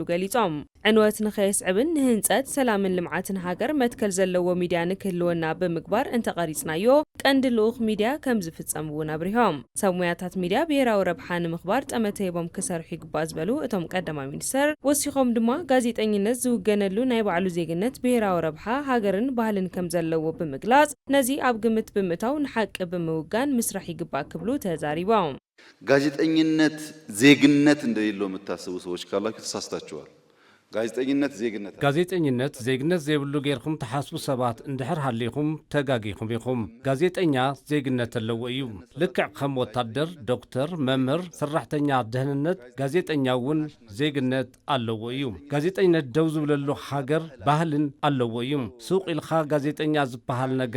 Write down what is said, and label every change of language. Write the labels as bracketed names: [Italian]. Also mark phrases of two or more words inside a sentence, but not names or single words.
[Tigrinya] ገሊፆም ዕንወት ንኸየስዕብን ንህንፀት ሰላምን ልምዓትን ሃገር መትከል ዘለዎ ሚድያ ንክህልወና ብምግባር እንተቐሪፅናዮ ቀንዲ ልኡኽ ሚድያ ከም ዝፍፀም እውን ኣብሪሆም ሰብ ሞያታት ሚድያ ብሄራዊ ረብሓ ንምኽባር ጠመተይቦም ክሰርሑ ይግባእ ዝበሉ እቶም ቀዳማይ ሚኒስትር ወሲኾም ድማ ጋዜጠኝነት ዝውገነሉ ናይ ባዕሉ ዜግነት ብሄራዊ ረብሓ ሃገርን ባህልን ከም ዘለዎ ብምግላጽ ነዚ ኣብ ግምት ብምእታው ንሓቂ ብምውጋን ምስራሕ ይግባእ ክብሉ ተዛሪቦም [Amharic] ጋዜጠኝነት ዜግነት እንደሌለው የምታስቡ ሰዎች ካላችሁ ተሳስታችኋል። [Tigrinya] ጋዜጠኝነት ዜግነት ዘይብሉ ጌርኩም ተሓስቡ ሰባት እንድሕር ሃሊኹም ተጋጊኹም ኢኹም ጋዜጠኛ ዜግነት ኣለዎ እዩ ልክዕ ከም ወታደር ዶክተር መምህር ሰራሕተኛ ድህንነት ጋዜጠኛ እውን ዜግነት ኣለዎ እዩ ጋዜጠኝነት ደው ዝብለሉ ሃገር ባህልን ኣለዎ እዩ ሱቅ ኢልኻ ጋዜጠኛ ዝበሃል ነገር